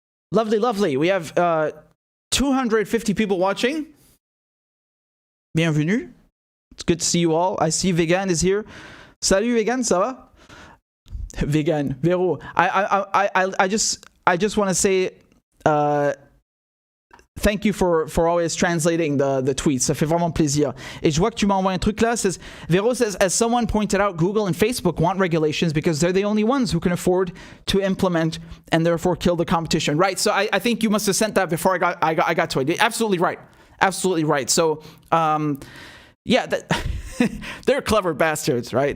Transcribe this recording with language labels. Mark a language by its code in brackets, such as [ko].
[en] Lovely. We have 250 people watching. Bienvenue. It's good to see you all. I see Vegan is here. [fr] Salut Vegan, ça va? [en] Vegan, Vero. I just want to say thank you for always translating the tweets. [fr] Ça fait vraiment plaisir. Et je vois que tu m'envoies un truc là. [en] Says, Vero says, as someone pointed out, Google and Facebook want regulations because they're the only ones who can afford to implement and therefore kill the competition. Right. So I think you must have sent that before I got to it. Absolutely right. So yeah, they're clever bastards, right?